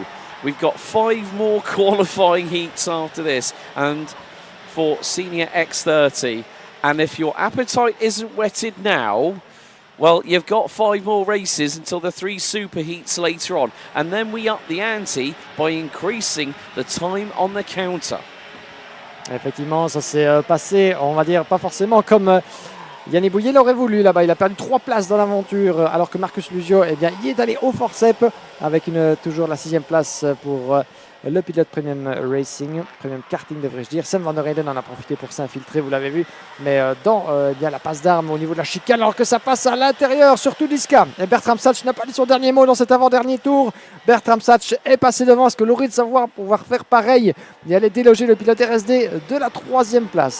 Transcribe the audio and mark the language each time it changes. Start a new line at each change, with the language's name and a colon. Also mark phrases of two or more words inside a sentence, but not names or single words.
English: We've got 5 more qualifying heats after this, and for Senior X30. And if your appetite isn't whetted now, well, you've got 5 more races until the 3 super heats later on. And then we up the ante by increasing the time on the counter.
French: Effectivement, ça s'est passé, on va dire, pas forcément comme Yanis Bouillet l'aurait voulu là-bas. Il a perdu 3 places dans l'aventure, alors que Marcus Luzio, eh bien, y est allé au forceps avec toujours la 6e place pour le pilote Premium Racing, Premium Karting devrais-je dire. Sam van der Heijden en a profité pour s'infiltrer, vous l'avez vu, mais dans bien la passe d'armes au niveau de la chicane, alors que ça passe à l'intérieur sur Tudiska. Et Bertram Satch n'a pas dit son dernier mot dans cet avant-dernier tour. Bertram Satch est passé devant. Est-ce que Loris va pouvoir faire pareil et aller déloger le pilote RSD de la 3e place?